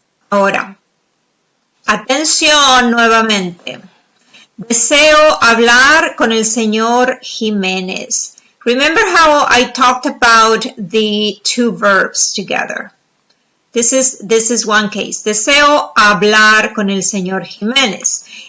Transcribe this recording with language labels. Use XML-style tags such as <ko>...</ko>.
<es>Ahora, atención nuevamente. Deseo hablar con el señor Jiménez.</es> <en>Remember how I talked about the two verbs together? This is one case.</en> <es>Deseo hablar con el señor Jiménez.</es>